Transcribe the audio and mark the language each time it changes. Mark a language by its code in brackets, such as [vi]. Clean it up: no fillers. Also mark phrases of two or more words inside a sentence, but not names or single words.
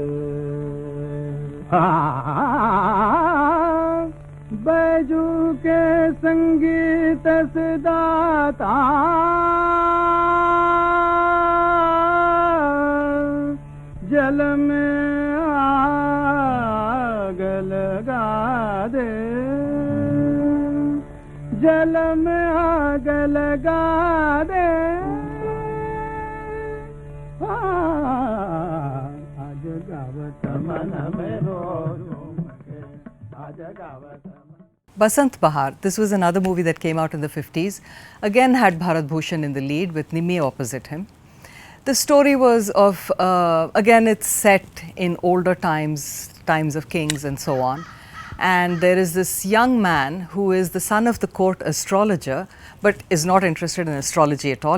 [hi] बैजू के संगीत से दाता जल में आग लगा दे, जल में आग लगा दे। आज गावत मन मेरो झूम के, आज गावत। [en] Basant Bahar, this was another movie that came out in the 50s, again had Bharat Bhushan in the lead with Nimi opposite him. The story was of, again it's set in older times, times of kings and so on. And there is this young man who is the son of the court astrologer, but is not interested in astrology at all.